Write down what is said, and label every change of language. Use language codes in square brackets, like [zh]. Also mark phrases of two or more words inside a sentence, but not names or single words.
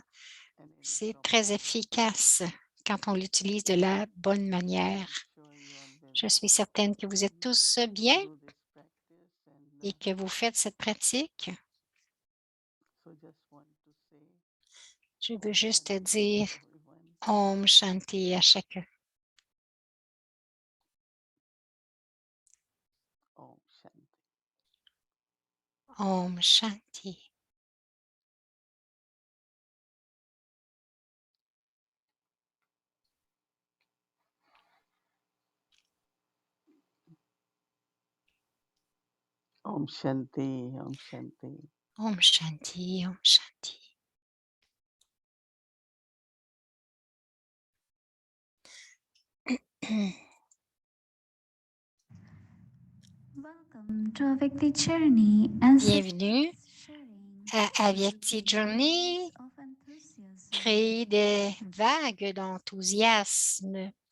[fr] C'est très efficace quand on l'utilise de la bonne manière. Je suis certaine que vous êtes tous bien et que vous faites cette pratique. Je veux juste dire [sa] Om Shanti [fr] à chacun. [sa] Om Shanti. Om Shanti, Om Shanti. Om Shanti, Om Shanti. [en] Welcome to Avyakti Journey and [fr] Bienvenue à Avyakti Journey, créer des vagues d'enthousiasme.